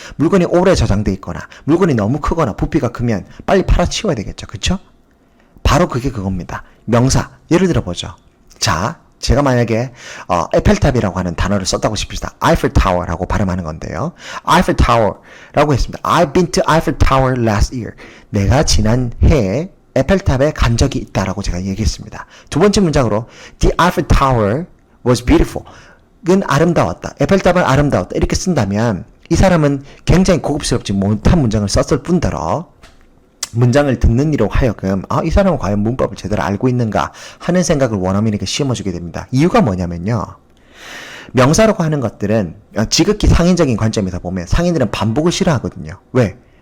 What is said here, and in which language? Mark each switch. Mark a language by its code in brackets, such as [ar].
[ko] 물건이 오래 저장돼 있거나 물건이 너무 크거나 부피가 크면 빨리 팔아치워야 되겠죠. 그쵸? 바로 그게 그겁니다. 명사, 예를 들어보죠. 자, 제가 만약에 에펠탑이라고 하는 단어를 썼다고 칩시다. Eiffel Tower라고 발음하는 건데요. Eiffel Tower라고 했습니다. [en] I've been to Eiffel Tower last year. [ko] 내가 지난 해에 에펠탑에 간 적이 있다라고 제가 얘기했습니다. 두 번째 문장으로 [en] The Eiffel Tower was beautiful. [ko] 은 아름다웠다. 에펠탑은 아름다웠다. 이렇게 쓴다면 이 사람은 굉장히 고급스럽지 못한 문장을 썼을 뿐더러 문장을 듣는 이로 하여금 이 사람은 과연 문법을 제대로 알고 있는가 하는 생각을 원어민에게 심어주게 됩니다. 이유가 뭐냐면요. 명사라고 하는 것들은 지극히 상인적인 관점에서 보면 상인들은 반복을 싫어하거든요. 왜?